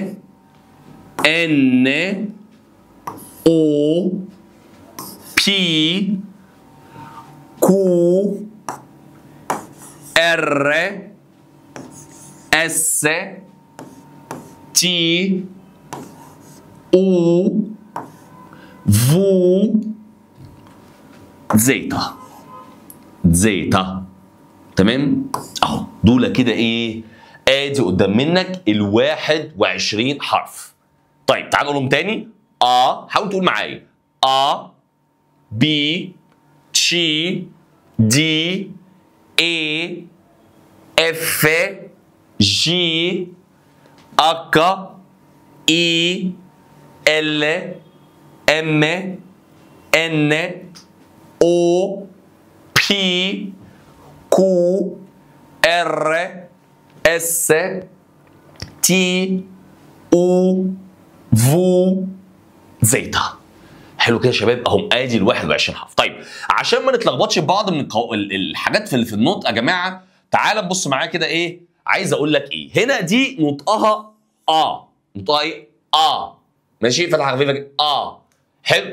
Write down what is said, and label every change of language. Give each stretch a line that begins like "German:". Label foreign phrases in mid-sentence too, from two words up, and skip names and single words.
Italian: N O P Q R S T U V زيتا.
Arabic: تمام اهو. دول كده ايه؟ ادي قدام منك ال 21 حرف. طيب تعال نقولهم تاني. حاول تقول معايا.
Italian: A B C D E F G H I L M N O P Q R S T U V زيتا.
Arabic: حلو كده يا شباب اهم. ادي ال 21 حرف. طيب عشان ما نتلخبطش في بعض من الحاجات في النطق يا جماعه، تعال نبص معايا كده. ايه عايز اقول لك؟ ايه هنا دي نطقها نطقها ايه؟ ماشي، فتحه خفيفه كده. حلو.